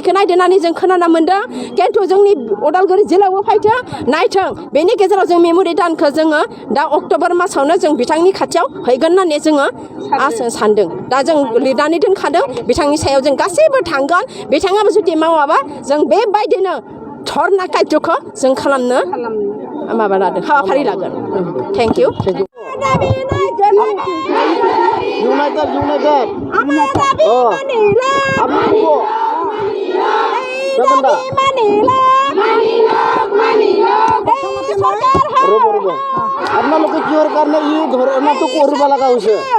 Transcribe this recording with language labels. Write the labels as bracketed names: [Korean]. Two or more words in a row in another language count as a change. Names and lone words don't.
[Bodo] बेखौ नायदोंनानै जों खोनानो मोनदों खिन्थु जोंनि उदालगुरि जिल्लायावबो फैथों नायथों बेनि गेजेराव जों मेम'रेन्डामखौ जोङो दा अक्ट'बर मासावनो जों बिथांनि खाथियाव हैगोन होननानै जोङो सानदों दा जों लिरनानै दोनखादों बिथांनि सायाव जों गासैबो थांगोन बिथाङाबो जुदि मावाबा जों बेबायदिनो धरना कार्यखौ जों खालामनो माबा लादों हाबाफारि लागोन [English] thank you [Assamese] ইউনাইটেড আপোনালোকে কিহৰ কাৰণে ই ধৰণাটো কৰিব লগা হৈছে?